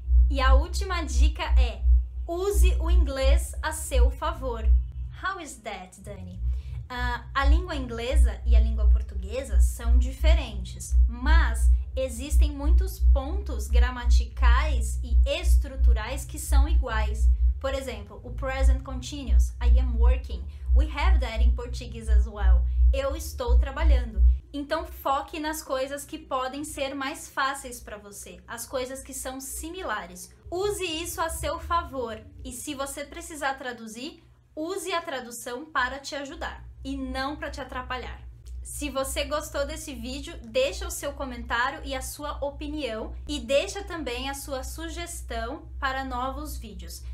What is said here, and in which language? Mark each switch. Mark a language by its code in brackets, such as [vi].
[pt] E a última dica é: use o inglês a seu favor. How is that, Dani? A língua inglesa e a língua portuguesa são diferentes, mas existem muitos pontos gramaticais e estruturais que são iguais. [en] Por exemplo, o present continuous, I am working. We have that in Portuguese as well. [pt] Eu estou trabalhando. Então foque nas coisas que podem ser mais fáceis para você, as coisas que são similares. Use isso a seu favor e se você precisar traduzir, use a tradução para te ajudar e não para te atrapalhar. Se você gostou desse vídeo, deixa o seu comentário e a sua opinião e deixa também a sua sugestão para novos vídeos.